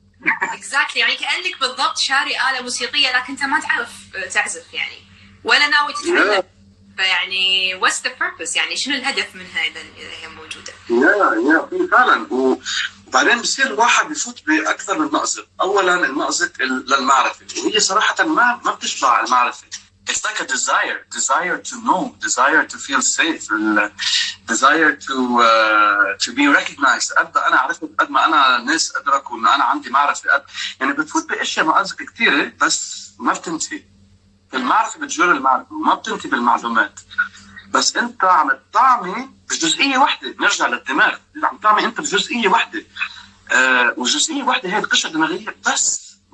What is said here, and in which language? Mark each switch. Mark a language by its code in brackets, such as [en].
[ar] exactly يعني كأنك بالضبط شاري آلة موسيقية لكن أنت ما تعرف تعزف يعني ولا ناوي تتعلم. فيعني [en] what's the purpose [ar] يعني شنو الهدف منها إذا هي موجودة؟ يا فعلا. وبعدين بصير الواحد يفوت بأكثر من مأزق. أولا المأزق للمعرفة، وهي صراحة ما بتشبع المعرفة. [en] It's like a desire to know, desire to feel safe, desire to be recognized. [ar] قد أنا عرفت قد ما أنا الناس أدركوا إن أنا عندي معرفة يعني بتفوت بأشياء مأزق كثيرة بس ما بتنتهي. المعرفة بتجر المعرفة وما بتنتهي بالمعلومات. بس أنت عم تطعمي بجزئية واحدة. نرجع للدماغ، عم تطعمي أنت بجزئية واحدة. وجزئية واحدة هي القشرة الدماغية بس.